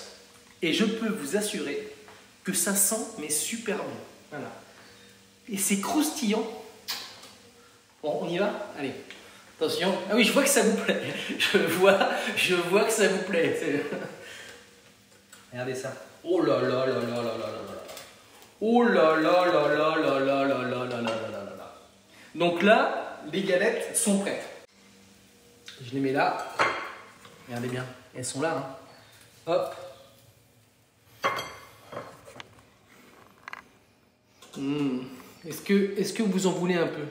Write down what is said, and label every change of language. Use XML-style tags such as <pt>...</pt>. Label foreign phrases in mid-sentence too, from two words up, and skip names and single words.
<fr>Et je peux vous assurer que ça sent mais super bon. Voilà. Et c'est croustillant. Bon, on y va? Allez. Attention. Ah oui, je vois que ça vous plaît. Je vois que ça vous plaît. Regardez ça. Oh là là là là là là là là. Oh là là là là là là là là là là là là. Donc là, les galettes sont prêtes. Je les mets là. Regardez bien. Elles sont là. Hein. Hop. Est-ce que vous en voulez un peu?</fr>